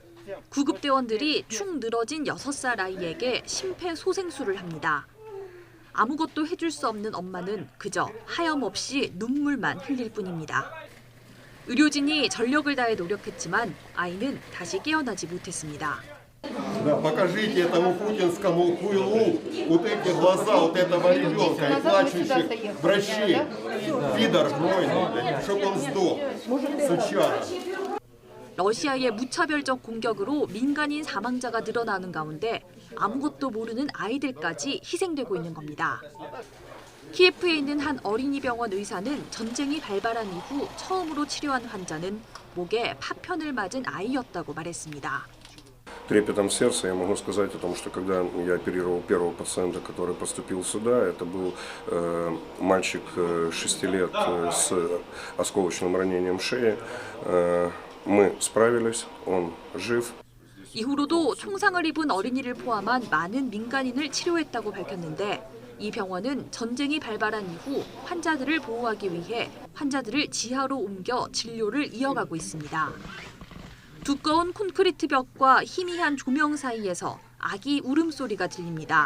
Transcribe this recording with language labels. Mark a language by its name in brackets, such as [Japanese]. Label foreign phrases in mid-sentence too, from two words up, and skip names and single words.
[Korean] 구급대원들이 축 늘어진 6살 아이에게 심폐소생술을 합니다. 아무것도 해줄 수 없는 엄마는 그저 하염없이 눈물만 흘릴 뿐입니다. 의료진이 전력을 다해 노력했지만 아이는 다시 깨어나지 못했습니다. [Russian] Покажите этому путинскому хуйлу вот эти глаза вот этого ребенка и плачущих врачей. Пидор гнойный, чтоб он сдох, сучара. [Korean] 러시아의 무차별적 공격으로 민간인 사망자가 늘어나는 가운데 아무것도 모르는 아이들까지 희생되고 있는 겁니다. 키예프에 있는 한 어린이 병원 의사는 전쟁이 발발한 이후 처음으로 치료한 환자는 목에 파편을 맞은 아이였다고 말했습니다. [Russian] Трепетом сердца я могу сказать о том, что когда я оперировал первого пациента, который поступил сюда, это был мальчик 6 лет с осколочным ранением шеи. Мы справились, он жив. [Korean] 이후로도 총상을 입은 어린이를 포함한 많은 민간인을 치료했다고 밝혔는데 이 병원은 전쟁이 발발한 이후 환자들을 보호하기 위해 환자들을 지하로 옮겨 진료를 이어가고 있습니다. 두꺼운 콘크리트 벽과 희미한 조명 사이에서 아기 울음소리가 들립니다.